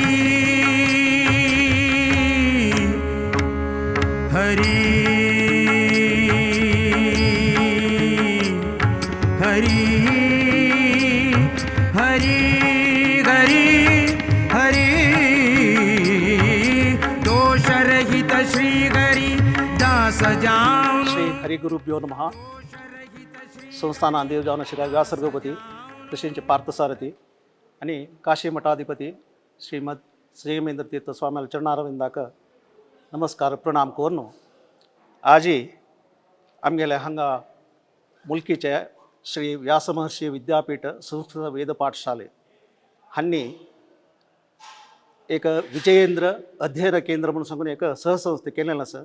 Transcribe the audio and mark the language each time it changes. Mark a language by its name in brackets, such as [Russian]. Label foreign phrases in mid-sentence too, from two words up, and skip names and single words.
[Konkani] हरि हरि हरि हरि हरि दोषरहित श्रीहरि दास जाऊन [Sanskrit] श्री हरिगुरुभ्यो नमः. [Konkani] संस्थान देवजावन श्री व्यासर्गोपती तसेच पार्थसारथी आणि काशी मठाधिपती श्रीमद श्रीमेंद्र तीर्थ स्वामी चरणारविंदाक नमस्कार प्रणाम कोरनो. आजी आमगेले हांगा मुलकीचे श्री व्यासमहर्षी विद्यापीठ संस्कृत वेद पाठशाले हांनी एक विजयेंद्र अध्ययन केंद्र म्हणून सांगून एक सहसंस्थे केलेलं आसा.